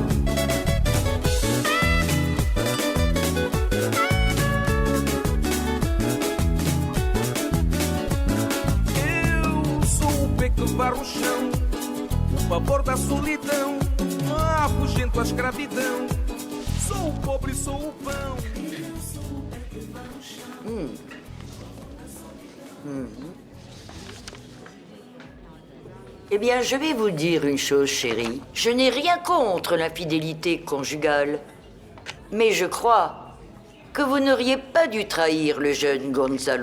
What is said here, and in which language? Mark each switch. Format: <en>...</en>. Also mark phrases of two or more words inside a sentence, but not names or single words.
<pt>Eu sou o pé que varre o chão, o pavor da solidão, afugento a escravidão. Sou o pobre, sou o pão. Eu sou o pé que varre o chão.</pt> <fr>Eh bien, je vais vous dire une chose, chérie. Je n'ai rien contre l'infidélité conjugale. Mais je crois que vous n'auriez pas dû trahir le jeune Gonzalo.</fr>